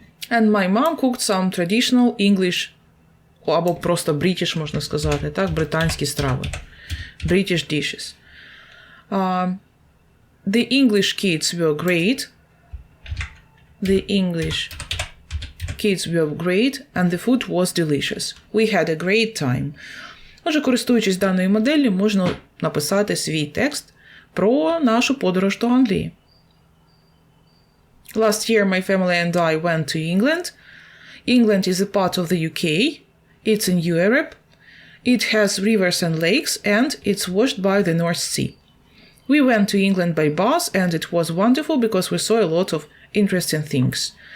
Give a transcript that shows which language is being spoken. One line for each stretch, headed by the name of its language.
English: And my mom cooked some traditional English,
Ukrainian: або просто
English: British,
Ukrainian: можна сказати, так, британські страви.
English: British dishes. The English kids were great. The English kids were great, and the food was delicious. We had a great time.
Ukrainian: Отже, користуючись даною моделлю, можна написати свій текст про нашу подорож до Англії.
English: Last year, my family and I went to England. England is a part of the UK. It's in Europe. It has rivers and lakes, and it's washed by the North Sea. We went to England by bus, and it was wonderful because we saw a lot of interesting things.